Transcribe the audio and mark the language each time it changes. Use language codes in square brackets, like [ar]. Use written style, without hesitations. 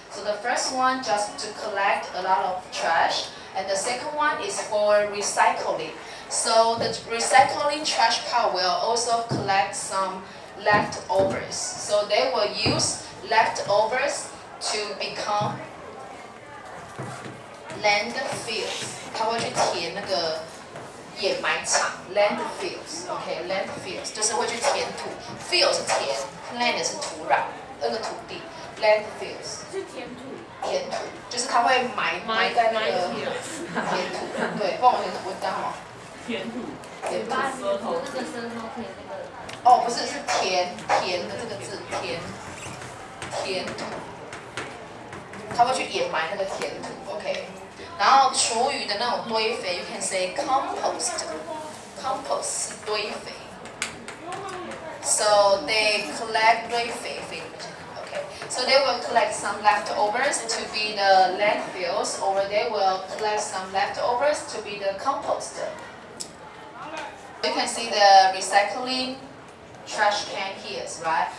[en] So the first one just to collect a lot of trash, and the second one is for recycling. So the recycling trash car will also collect some leftovers. So they will use leftovers to become landfills. [zh] 它会去填那个掩埋场 landfills，OK，landfills 就是会去填土 ，field 是田 ，land 是土壤，那个土地 ，landfills 是填土，填土就是它会埋在那个填土，对，帮我填土，刚好填土，填土。舌头那个舌头填那个。哦，不是，是填的这个字，填土，它会去掩埋那个填土 ，OK。然后厨余的那种堆肥 ， you can say compost 是堆肥。 [en] So they collect 堆肥，OK. So they will collect some leftovers to be the landfills, or they will collect some leftovers to be the compost. You can see the recycling trash can here, right?